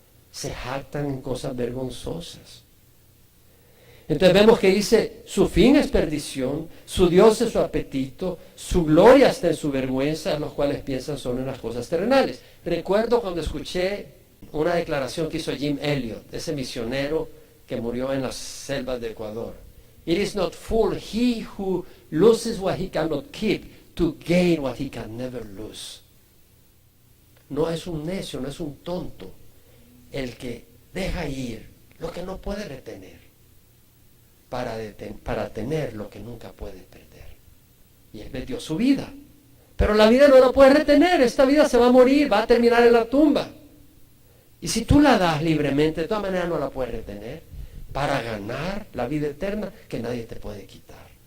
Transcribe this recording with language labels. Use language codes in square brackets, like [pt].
[es] Se jactan en cosas vergonzosas. Entonces vemos que dice, su fin es perdición, su Dios es su apetito, su gloria está en su vergüenza, los cuales piensan solo en las cosas terrenales. Recuerdo cuando escuché una declaración que hizo Jim Elliot, ese misionero que murió en las selvas de Ecuador. [en] It is not fool he who loses what he cannot keep to gain what he can never lose. [es] No es un necio, no es un tonto el que deja ir lo que no puede retener para tener lo que nunca puede perder. Y él perdió su vida, pero la vida no la puede retener. Esta vida se va a morir, va a terminar en la tumba, y si tú la das libremente, de todas maneras no la puedes retener para ganar la vida eterna que nadie te puede quitar.